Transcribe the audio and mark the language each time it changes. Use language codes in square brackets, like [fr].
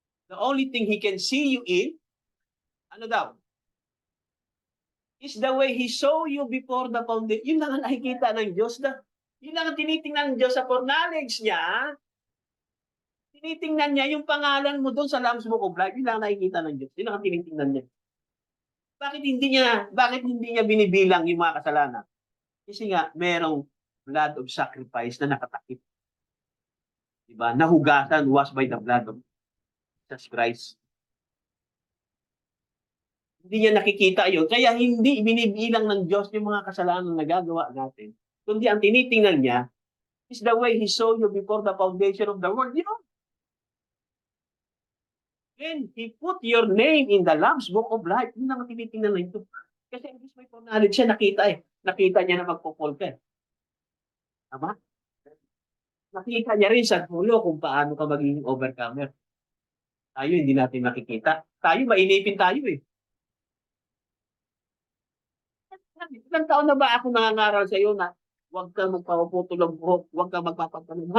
[en] The only thing He can see you in, [tl] ano daw? [en] Is the way He saw you before the foundation. [tl] Yun lang ang nakikita ng Diyos. Yun lang ang tinitingnan ng Diyos sa foreknowledge niya. Tinitingnan niya yung pangalan mo doon sa Lamb's Book of Life. Yun lang ang nakikita ng Diyos. Yun lang ang tinitingnan niya. Bakit hindi niya binibilang yung mga kasalanan? Kasi nga, merong [en] blood of sacrifice [tl] na nakatakip. Diba? [en] Nahugasan, washed by the blood of Jesus Christ. [tl] Hindi niya nakikita yun. Kaya hindi binibilang ng Diyos yung mga kasalanan na nagagawa natin. Kundi ang tinitingnan niya [en] is the way He saw you before the foundation of the world. You know? Then He put your name in the Lamb's Book of Life. [tl] Yun ang tinitingnan na ito. Kasi ang Diyos may knowledge siya, nakita niya na magpupol ka. Tama? Nakita niya rin sa dulo kung paano ka magiging overcomer. Tayo, hindi natin makikita. Tayo, mainipin tayo Ilang taon na ba ako nangangaral sa iyo na huwag kang magpapaputol ng buhok, huwag kang magpapatanong.